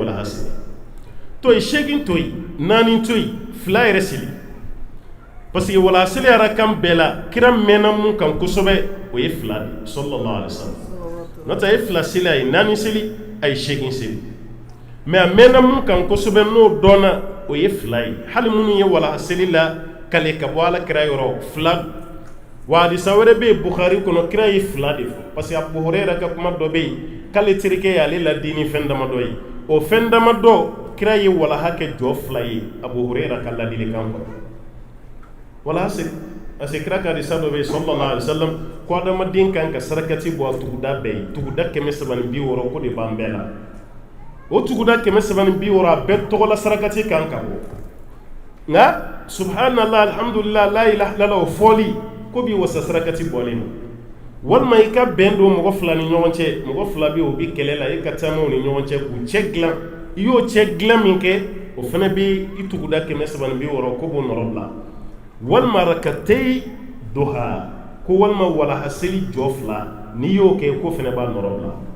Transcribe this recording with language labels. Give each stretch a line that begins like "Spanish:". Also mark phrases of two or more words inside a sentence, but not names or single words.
Bambara: walahaseli to ye 8 to yen 4 to yen 2 yɛrɛ seli parce que walahaseli yɛrɛ kan bɛɛ la kira mɛnna mun kan kosɛbɛ o ye 2 de
Arabic: صلى الله عليه وسلم
Bambara: n'o tɛ a ye 2 seli a ye 4 seli a ye 8 seli mais a mɛnna mun kan kosɛbɛ n'o dɔnna o ye 2 ye hali minnu ye walahaseli la kale ka bɔ ala kira yɔrɔ 2 wa hadisa wɛrɛ bɛ yen Bukhari kɔnɔ kira ye 2 de fɔ parce que Abu Huraira ka kuma dɔ bɛ yen k'ale terikɛ ye ale ladini fɛn damadɔ ye o fɛn damadɔ kira ye walaha kɛ jɔ 2 ye Abu Huraira ka ladilikan kɔnɔ walahaseli parce que kira ka hadisa dɔ bɛ yen
Arabic: صلى الله عليه وسلم
Bambara: ko adamaden kan ka sarakati bɔ a tuguda bɛɛ ye tuguda 360 ko de b'an bɛɛ la o tuguda 360 a bɛɛ tɔgɔla sarakati kan ka bɔ nka
Arabic: سبحان الله الحمد لله لا إله إلا الله
Bambara: o fɔli ko bi wasa sarakati bɔlen walima i ka bɛn don mɔgɔ 2 ni ɲɔgɔn cɛ mɔgɔ 2 bɛ o bi kɛlɛ la i ka taamaw ni ɲɔgɔn cɛ k'u cɛ dilan i y'o cɛ dilan min kɛ o fana bɛ i tuguda 360 ko b'o nɔrɔ bila walima rakatei duha ko walima walahaseli jɔ 2 n'i y'o kɛ ko fana b'a nɔrɔ bila